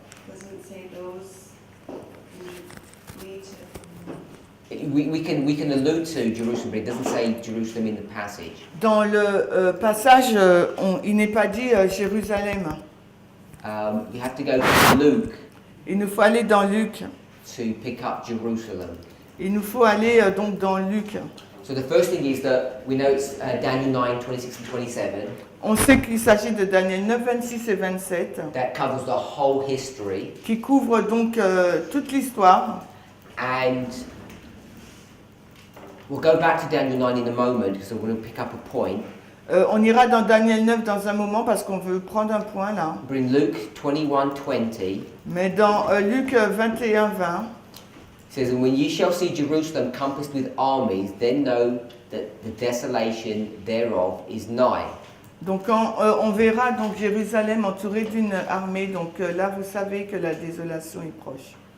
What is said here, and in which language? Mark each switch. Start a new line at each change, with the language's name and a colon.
English: Doesn't say those lead to. We can allude to Jerusalem, but it doesn't say Jerusalem in the passage.
French: Dans le passage, il n'est pas dit Jérusalem.
English: You have to go to Luke
French: Il nous faut aller dans Luc.
English: to pick up Jerusalem.
French: Il nous faut aller donc dans Luc.
English: So the first thing is that we know it's Daniel 9, 26 and 27.
French: On sait qu'il s'agit de Daniel 9, 26 et 27,
English: That covers the whole history.
French: qui couvre donc toute l'histoire.
English: And we'll go back to Daniel 9 in a moment because we're going to pick up a point.
French: On ira dans Daniel 9 dans un moment parce qu'on veut prendre un point là.
English: But in Luke 21, 20,
French: Mais dans Luc 21, 20,
English: it says, "And when ye shall see Jerusalem compassed with armies, then know that the desolation thereof is nigh."
French: donc quand on verra donc Jérusalem entourée d'une armée, donc là vous savez que la désolation est proche.